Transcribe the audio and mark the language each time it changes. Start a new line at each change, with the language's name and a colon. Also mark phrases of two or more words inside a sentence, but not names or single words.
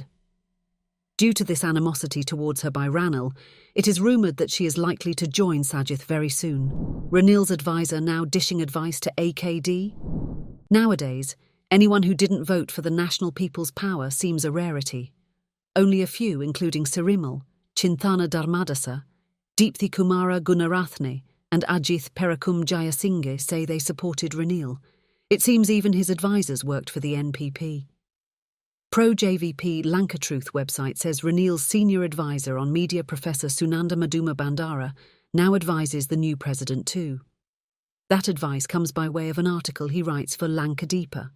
English: Due to this animosity towards her by Ranil, it is rumoured that she is likely to join Sajith very soon. Ranil's advisor now dishing advice to AKD? Nowadays, anyone who didn't vote for the National People's Power seems a rarity. Only a few, including Sirimal, Chinthana Dharmadasa, Deepthi Kumara Gunarathne and Ajith Perakum Jayasinghe say they supported Ranil. It seems even his advisors worked for the NPP. Pro-JVP Lanka Truth website says Ranil's senior advisor on media Professor Sunanda Madhuma Bandara now advises the new president too. That advice comes by way of an article he writes for Lanka Deepa.